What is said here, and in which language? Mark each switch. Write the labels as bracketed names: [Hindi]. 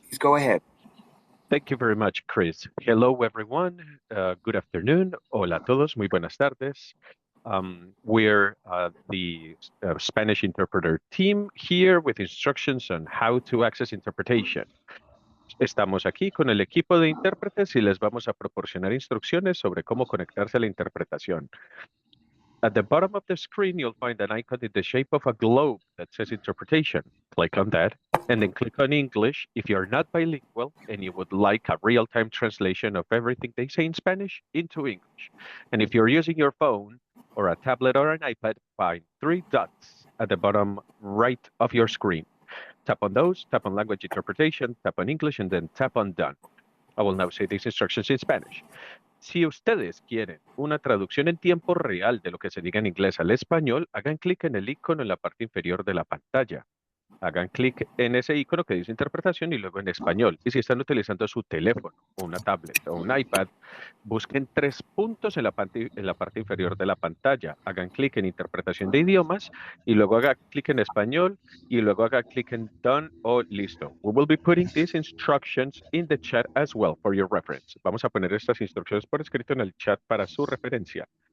[English] Please go ahead. Thank you very much, Chris. Hello, everyone. Good afternoon. [Spanish] Hola a todos. Muy buenas tardes. [English] We're the Spanish interpreter team here with instructions on how to access interpretation. [Spanish] Estamos aquí con el equipo de intérpretes y les vamos a proporcionar instrucciones sobre cómo conectarse a la interpretación. [English] At the bottom of the screen, you'll find an icon in the shape of a globe that says interpretation. Click on that, and then click on English if you're not bilingual and you would like a real-time translation of everything they say in Spanish into English. And if you're using your phone or a tablet or an iPad, find 3 dots at the bottom right of your screen. Tap on those, tap on language interpretation, tap on English, and then tap on done. I will now say these instructions in Spanish. [Spanish] Si ustedes quieren una traducción en tiempo real de lo que se diga en inglés al español, hagan clic en el icono en la parte inferior de la pantalla. Hagan clic en ese icono que dice interpretación y luego en español. Y si están utilizando su teléfono, una tablet o un iPad, busquen 3 puntos en la parte inferior de la pantalla. Hagan clic en interpretación de idiomas y luego hagan clic en español y luego hagan clic en done o listo. [English] We will be putting these instructions in the chat as well for your reference. [Spanish] Vamos a poner estas instrucciones por escrito en el chat para su referencia.